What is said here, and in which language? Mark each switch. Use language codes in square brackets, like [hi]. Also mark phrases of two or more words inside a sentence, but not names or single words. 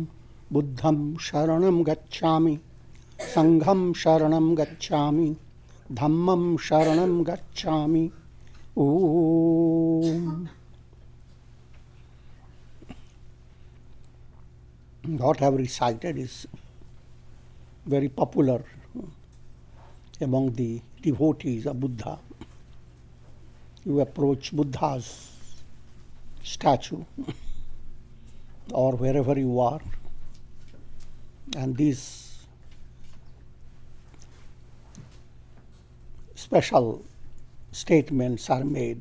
[pi] Buddham Sharanam Gacchami, Sangham Sharanam Gacchami, Dhammam Sharanam Gacchami. Om. [en] What I have recited is very popular among the devotees of Buddha. You approach Buddha's statue or wherever you are, and these special statements are made.